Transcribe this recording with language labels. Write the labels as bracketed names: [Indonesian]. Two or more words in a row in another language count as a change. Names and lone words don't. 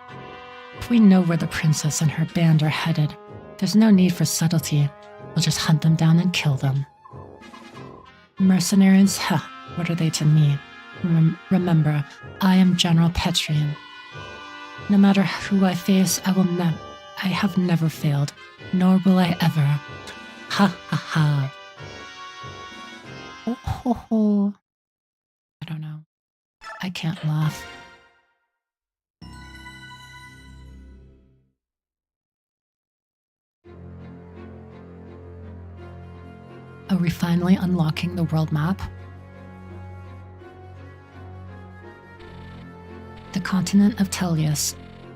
[English] If we know where the princess and her band are headed, there's no need for subtlety. We'll just hunt them down and kill them. Mercenaries? What are they to me? Remember, I am General Petrine. No matter who I face, I have never failed, nor will I ever. Ha ha ha. Oh ho ho. I don't know. I can't laugh. Are we finally unlocking the world map? The continent of Tellius.